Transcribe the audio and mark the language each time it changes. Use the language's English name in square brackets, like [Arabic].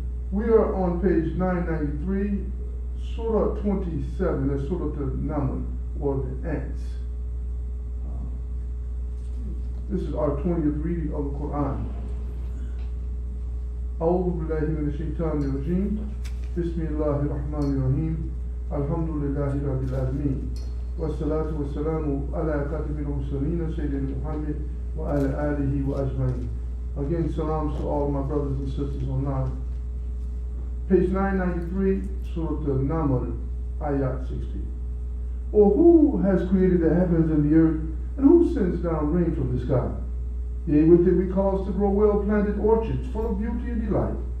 [English] We are on page 993, Surah 27, that's Surah Al-Naml, or the ants. This is our 20th reading of the Qur'an. [Arabic] أعوذ بالله من الشيطان الرجيم بسم الله الرحمن الرحيم الحمد لله رب العالمين والصلاة والسلام على خاتم المرسلين سيدنا محمد وعلى آله وأجمعين. [English] Again, salams to all my brothers and sisters online. Page 993, Surah Al-Naml, Ayat 60. Or who has created the heavens and the earth, and who sends down rain from the sky? Yea, with it we cause to grow well-planted orchards full of beauty and delight.